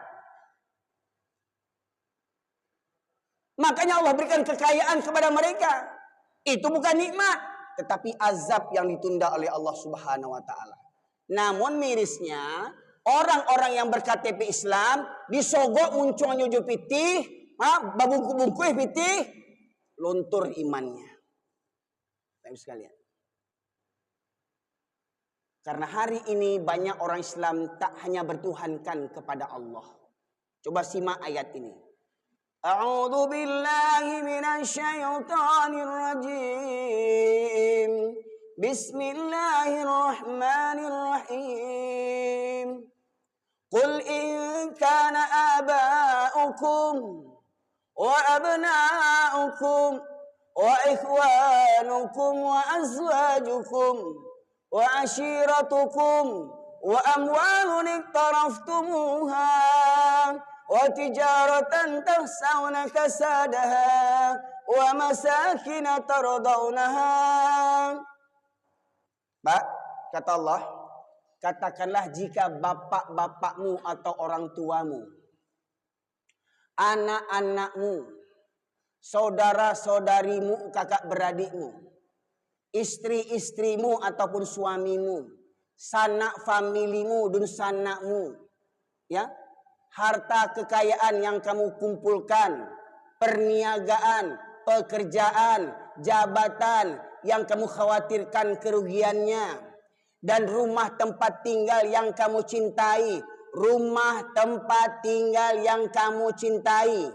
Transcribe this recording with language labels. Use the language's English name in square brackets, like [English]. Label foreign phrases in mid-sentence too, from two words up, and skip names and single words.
[Indonesian] Makanya Allah berikan kekayaan kepada mereka. Itu bukan nikmat, tetapi azab yang ditunda oleh Allah [Arabic] سبحانه وتعالى. [Indonesian] Namun mirisnya, orang-orang yang berKTP Islam disogok [Minangkabau] muncul nyuju pitih, babungku-bungkuh pitih, [Indonesian] luntur imannya. Baik sekalian. Karena hari ini banyak orang Islam tak hanya bertuhankan kepada Allah. Coba simak ayat ini. [Arabic] أعوذ بالله من الشيطان الرجيم. بسم الله الرحمن الرحيم. قل إن كان آباؤكم وأبناؤكم وإخوانكم وأزواجكم وعشيرتكم وأموال اقترفتموها وتجارة تخشون كسادها ومساكن ترضونها. [Indonesian] Pak, kata Allah, katakanlah jika bapak-bapakmu atau orang tuamu, anak-anakmu, saudara-saudarimu, kakak beradikmu, istri-istrimu ataupun suamimu, sanak familimu dan sanakmu, ya, harta kekayaan yang kamu kumpulkan, perniagaan, pekerjaan, jabatan yang kamu khawatirkan kerugiannya, dan rumah tempat tinggal yang kamu cintai, rumah tempat tinggal yang kamu cintai.